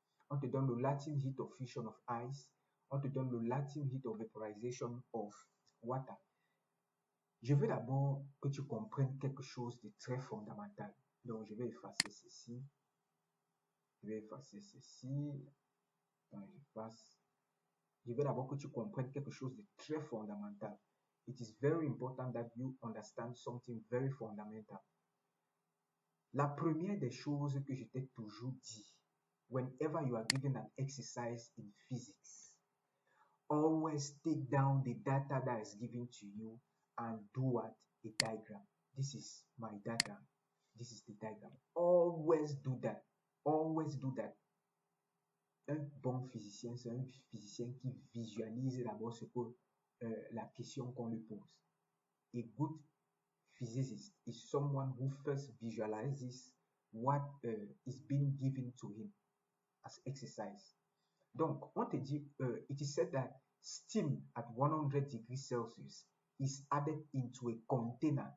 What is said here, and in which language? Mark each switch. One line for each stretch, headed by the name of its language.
French: On te donne le
English: latent heat of fusion of ice. On te donne le latent heat of vaporization of water.
French: Je veux d'abord que tu comprennes quelque chose de très fondamental. Donc, je vais effacer ceci. Je vais effacer ceci. Attends, j'efface. Je veux d'abord que tu comprennes quelque chose de très fondamental.
English: It is very important that you understand something very fundamental.
French: La première des choses que je t'ai toujours dit,
English: whenever you are given an exercise in physics, always take down the data that is given to you and do what? A diagram. This is my data. This is the diagram. Always do that. Always do that.
French: Un bon physicien, c'est un physicien qui visualise d'abord ce que la question qu'on lui pose.
English: A good physicist is someone who first visualizes what is being given to him as exercise.
French: Donc, on te dit,
English: it is said that steam at 100 degrees Celsius is added into a container.